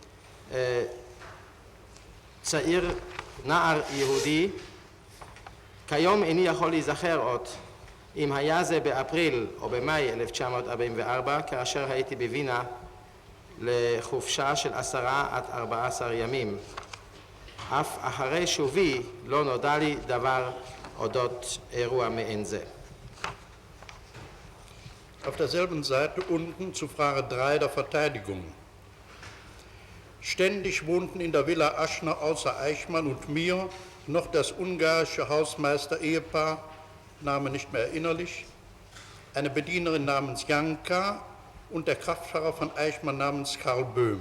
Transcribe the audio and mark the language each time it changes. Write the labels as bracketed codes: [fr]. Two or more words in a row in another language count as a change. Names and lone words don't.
[he] צעיר, נער יהודי, כיום איני יכול להיזכר עוד אם היה זה באפריל או במאי 1944 כאשר הייתי בווינה לחופשה של 10 עד 14 ימים. אף אחרי שובי לא נודע לי דבר אודות אירוע מעין זה. [de] Auf derselben Seite unten zu Frage 3 der Verteidigung. Ständig wohnten in der Villa Aschner außer Eichmann und mir noch das ungarische Hausmeister-Ehepaar, Name nicht mehr erinnerlich, eine Bedienerin namens Janka und der Kraftfahrer von Eichmann namens Karl Böhm.